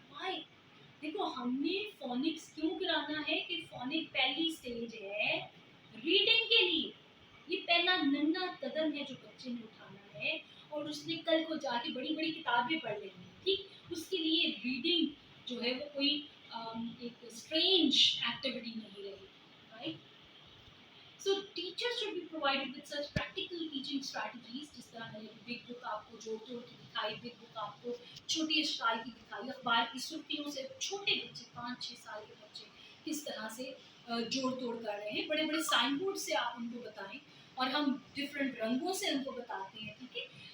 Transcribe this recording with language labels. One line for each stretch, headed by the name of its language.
Urdu: Y? دیکھو ہم نے فونکس کیوں کرانا ہے کہ فونک پہلی اسٹیج ہے ریڈنگ کے لیے. یہ پہلا ننھا قدم ہے جو بچے نے اٹھانا ہے اور اس نے کل کو جا کے بڑی بڑی کتابیں پڑھ لینی ہے. ٹھیک، اس کے لیے ریڈنگ جو ہے وہ کوئی ایک اسٹرینج ایکٹیویٹی نہیں رہی.
English: Right. So teachers should be provided with such practical teaching strategies.
Urdu: جس طرح میں نے بگ بک آپ کو جوڑ توڑ کے دکھائی، بگ بک آپ کو چھوٹی اشکال کی دکھائی، اخبار کی سرخیوں سے چھوٹے بچے 5-6 سال کے بچے کس طرح سے جوڑ توڑ کر رہے ہیں. بڑے بڑے سائن بورڈ سے آپ ان کو بتائیں اور ہم ڈفرینٹ رنگوں سے ان کو بتاتے ہیں. ٹھیک ہے.